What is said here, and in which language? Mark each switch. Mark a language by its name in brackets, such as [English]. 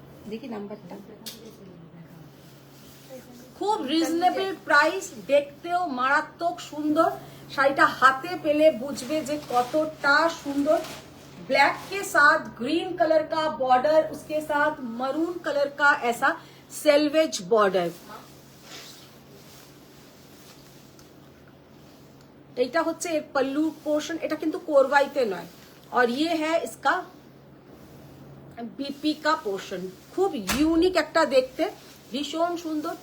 [Bangla] देखिए नंबरটা খুব reasonable price, দেখতেও মারাত্মক সুন্দর। শাড়িটা হাতে পেলে বুঝবে যে কতটা সুন্দর। [Hindi] ब्लैक के साथ ग्रीन कलर का बॉर्डर, उसके साथ मरून कलर का ऐसा सेल्वेज बॉर्डर। [Bangla] এটা হচ্ছে এর পল্লু পোর্শন, এটা কিন্তু কোরবাইতে নয়। [Hindi] और ये है इसका बीपी का पोर्शन, [Bangla] খুব ইউনিক একটা দেখতে, ভীষণ সুন্দর।